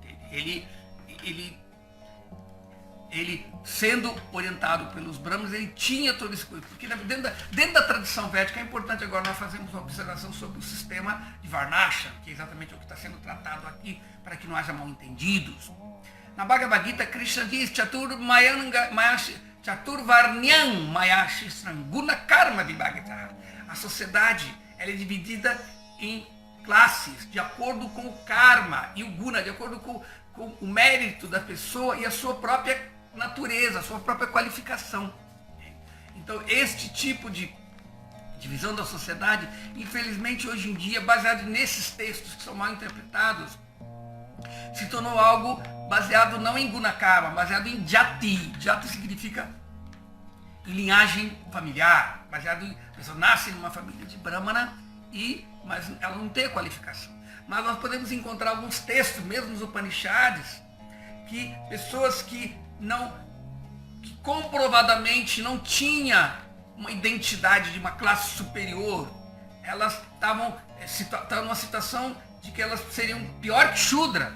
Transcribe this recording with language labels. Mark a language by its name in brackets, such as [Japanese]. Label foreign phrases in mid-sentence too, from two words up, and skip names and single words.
[Portuguese] Ou seja, ele ele, sendo orientado pelos brahmanas, ele tinha todo esse coisa. Porque dentro da tradição védica é importante agora nós fazermos uma observação sobre o sistema de Varnasha, que é exatamente o que está sendo tratado aqui, para que não haja mal entendidos. Na Bhagavad Gita, Krishna diz [Sanskrit] चातुर्वर्ण्यं मयासृष्टं गुण कर्म विभागशः. [Portuguese] A sociedade ela é dividida em classes, de acordo com o karma e o guna, de acordo com o mérito da pessoa e a sua própria natureza, a sua própria qualificação. Então, este tipo de divisão da sociedade, infelizmente, hoje em dia, baseado nesses textos que são mal interpretados, se tornou algo baseado não em [Sanskrit] गुण कर्म, [Portuguese] baseado em jati. Jati significa em linhagem familiar, baseado em a pessoa nasce numa família de brahmana, mas ela não tem a qualificação. Mas nós podemos encontrar alguns textos, mesmo nos Upanishads, que pessoas que comprovadamente não tinham uma identidade de uma classe superior, elas estavam numa situação de que elas seriam pior que Shudra.